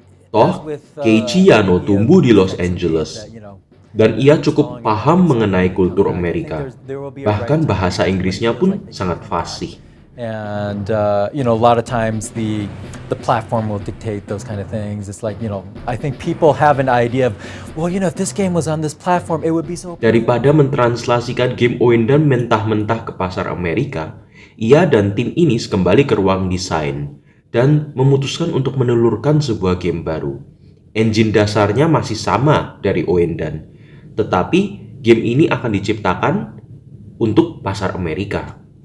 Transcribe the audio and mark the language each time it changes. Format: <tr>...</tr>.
<id>Toh, Keiichi Yano tumbuh di Los Angeles, dan ia cukup paham mengenai kultur Amerika. Bahkan bahasa Inggrisnya pun sangat fasih.</id> <en>And a lot of times the platform will dictate those kind of things. It's like, I think people have an idea of, if this game was on this platform, it would be so.</en> <id>Daripada mentranslasikan game Oendan mentah-mentah ke pasar Amerika, ia dan tim ini kembali ke ruang desain dan memutuskan untuk menelurkan sebuah game baru. Engine dasarnya masih sama dari Oendan, tetapi game ini akan diciptakan untuk pasar Amerika.</id>